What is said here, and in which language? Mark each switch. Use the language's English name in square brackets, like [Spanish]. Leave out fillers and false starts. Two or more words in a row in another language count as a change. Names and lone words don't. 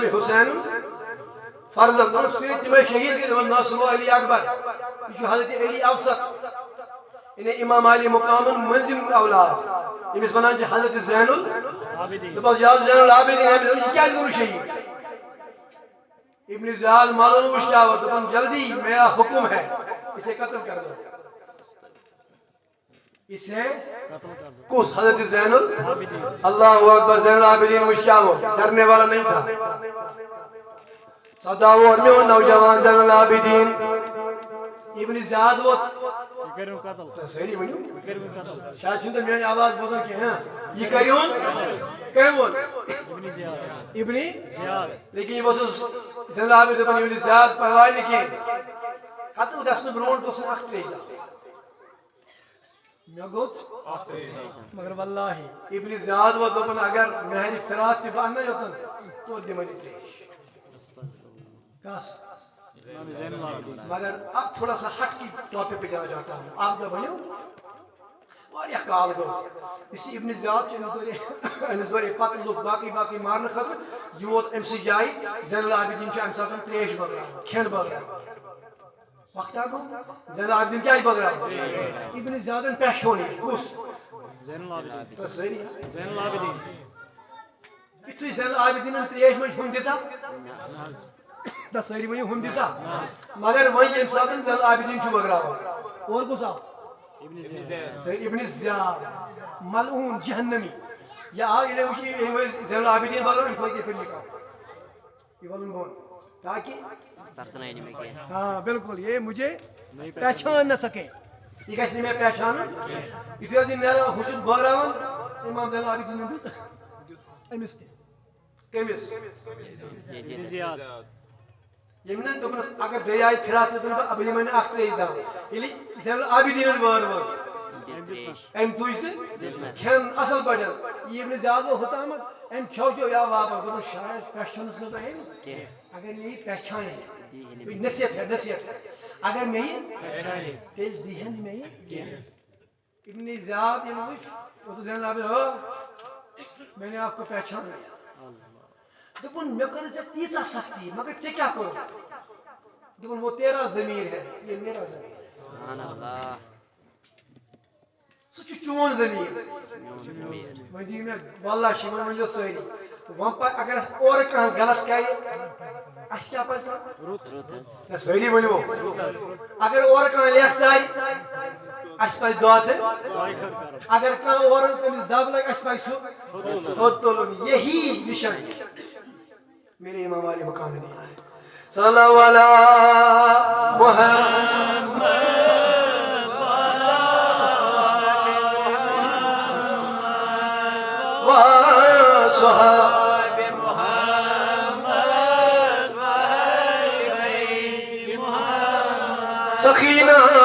[Kashmiri] حسین فرزند سۭتۍ تِمے شہیٖد گٔے دوٚپُن نا سُہ گوٚو علی اکبر یہِ چھُ حضرت علی افسر یعنی امام علی مقامن مٔنٛزِم اولاد ییٚمِس ونان چھِ حضرت زین دوٚپُس یہِ حظ زین العابدیٖن یہِ کیٛازِ گوٚو نہٕ شہیٖد ابن زیاد مالون وٕچھ کیٛاہ ووت دوٚپُن [Urdu] جلدی میرا حکم ہے اسے قتل کر دو [Kashmiri] اسے کس حضرت زین اللہ اکبر زین العابدین وٕچھ کیٛاہ ووت [Urdu] ڈرنے والا نہیں تھا [Kashmiri] سدا ووت میون نوجوان زین العابدین ابن زیاد ووت سٲری ؤنِو شاید چھُنہٕ تۄہہِ میٲنۍ آواز بوزان کینٛہہ یہِ کریون کٔمۍ ووٚن ابن لیکن یہ ووتُس زین العابدین دوٚپُن ابن زیاد پرواے نہٕ کینٛہہ قتل گژھنہٕ برونٛٹھ گوٚژھ نہٕ اکھ ترٛیش دَب مےٚ گوٚژھ مگر واللہ ابن زیاد ووت دوٚپُن اگر مہرِ فِراق تہِ بہٕ اَنہٕ نا یوٚتن توتہِ دِمے نہٕ ترٛیش کس [Urdu] مگر اب تھوڑا سا ہٹ کی ٹاپک پہ جانا چاہتا ہوں [Kashmiri] آپ کا بنو واریاہ کال گو اس ابن زیاد أمِس دورے پتہٕ لوگ باقی مارنہٕ خٲطرٕ یہِ ووت أمۍ سٕنٛزِ جایہِ زین العابدیٖن چھُ اَمہِ ساتہٕ ترٛیش بٲگراوان کھٮ۪ن بٲگراوان وقتا گو زین العابدیٖن کیٛازِ بٲگراوان ابن زیادن پہچون یہِ کُس تۄہہِ سٲری یُتھُے زین العابدیٖنن ترٛیش منٛز ہُم دِژا تس سٲری ؤنِو ہُم دِژا مگر وۄنۍ ییٚمہِ ساتہٕ زین العابدیٖن چھُ بٲگراوان اور کُس آو ابن زیاد ملعون جہنمی یہ آو ییٚلہِ وٕچھ زین العابدیٖن بٲگراو أمۍ تھٲے یِتھۍ پٲٹھۍ نِکاح یہ وَنُن بۄن [Urdu] تاکہ ہاں بالکل یہ مجھے پہچان نہ سکے [Kashmiri] یہ گژھِ نہٕ مےٚ پہچانُن یُتھُے حظ یہِ نیران ہُہ چھُ بٲگراوان امام زین العابدیٖنن دیُت أمِس تہِ کٔمِس ییٚمۍ نہ دوٚپنَس اگر دریاے فِراق ژٕ دِمہٕ بہٕ یِمَے نہٕ اکھ ترٛیش دَب ییٚلہِ زین العابدیٖنن وٲر أمۍ تُج تہٕ کھٮ۪ن اَصٕل پٲٹھۍ یہِ ابن زیاد گوٚو ہُتامَتھ أمۍ کھیوٚو یا واپس دوٚپُن شاید پہچونُس نہٕ بہٕ أمۍ اگر مےٚ یہِ پہچانے [Urdu] نصیحت ہے نصیحت ہے [Kashmiri] اگر مےٚ یہِ تیٚلہِ دِیٖہن نہٕ مےٚ یہِ ابن زیاد ییٚلہِ وٕچھ زین العابدیٖن ہو [Urdu] میں نے آپ کو پہچان لیا [Kashmiri] دوٚپُن مےٚ کٔرٕے ژےٚ تیٖژاہ سختی مگر ژےٚ کیٛاہ کوٚرُتھ دوٚپُن [Urdu] وہ تیرا ضمیٖر ہے یہ میرا ضمیٖر [Kashmiri] سُہ چھُ چون ضمیٖر وۄنۍ دِیِو مےٚ واللہ چھِ وۄنۍ ؤنۍزیو سٲری وۄنۍ اگر اَسہِ اورٕ کانٛہہ غلط کرِ اَسہِ کیٛاہ پَزِ کَرُن سٲری ؤنِو اگر اورٕ کانٛہہ لیکھ ژایہِ اَسہِ پَزِ دۄہ دِنۍ اگر کانٛہہ اورٕ تٔمِس دب لگہِ اَسہِ پَزِ سُہ تھوٚد تُلُن [Urdu] یہی نِشان میرے امام علی مقام نے دیا ہے [Arabic] صلی اللہ علیہ محمد وصحاب محمد [Kashmiri] سخینہ